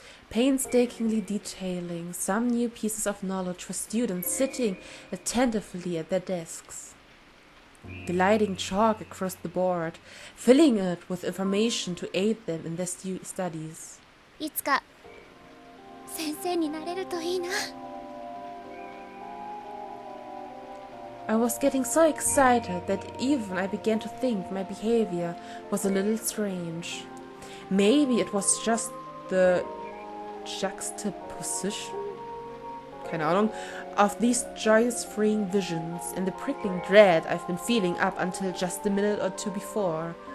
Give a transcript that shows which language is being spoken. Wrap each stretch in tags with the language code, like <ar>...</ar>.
<en>Painstakingly detailing some new pieces of knowledge for students sitting attentively at their desks. Gliding chalk across the board, filling it with information to aid them in their studies.</en> <ja>いつか先生になれるといいな。</ja> <en>I was getting so excited that even I began to think my behavior was a little strange. Maybe it was just the juxtaposition,</en> <de>keine Ahnung,</de> <en>of these joyous-freeing visions and the prickling dread I've been feeling up until just a minute or two before.</en>